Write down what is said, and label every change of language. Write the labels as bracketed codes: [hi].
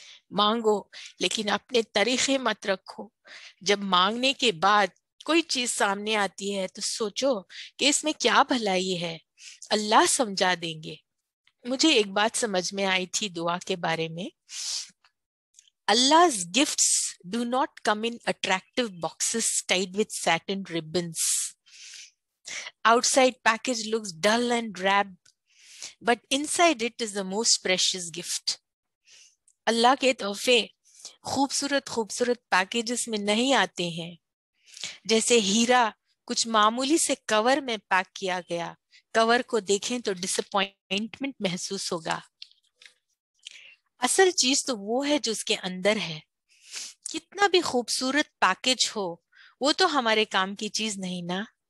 [ur] مانگو لیکن اپنے طریقے مت رکھو۔ جب مانگنے کے بعد کوئی چیز سامنے آتی ہے تو سوچو کہ اس میں کیا بھلائی ہے، اللہ سمجھا دیں گے۔ مجھے ایک بات سمجھ میں آئی تھی دعا کے بارے میں، [en] Allah's gifts do not come in attractive boxes tied with satin ribbons. Outside package looks dull and drab, but inside it is the most precious gift. [ur] اللہ کے تحفے خوبصورت پیکیجز میں نہیں آتے ہیں، جیسے ہیرا کچھ معمولی سے کور میں پیک کیا گیا، کور کو دیکھیں تو ڈس اپوائنٹمنٹ محسوس ہوگا۔ اصل چیز تو وہ ہے جو اس کے اندر ہے۔ کتنا بھی خوبصورت پیکج ہو وہ تو ہمارے کام کی چیز نہیں نا۔